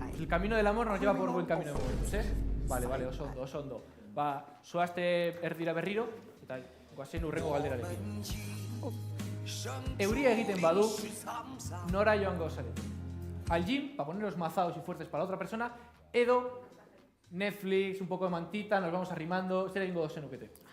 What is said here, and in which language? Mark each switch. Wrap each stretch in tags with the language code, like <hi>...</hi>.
<es>El camino del amor nos lleva por buen camino de momentos, ¿eh?</es> <eu>Vale, oso ondo. Ba, zoazte erdira berriro, eta goazen urrengo galderarekin. Euria egiten badu, nora joango zarete?</eu> <es>Al gym, para poneros mazados y fuertes para la otra persona, edo Netflix, un poco de mantita, nos vamos arrimando,</es> <eu>zer egingo zenukete?</eu>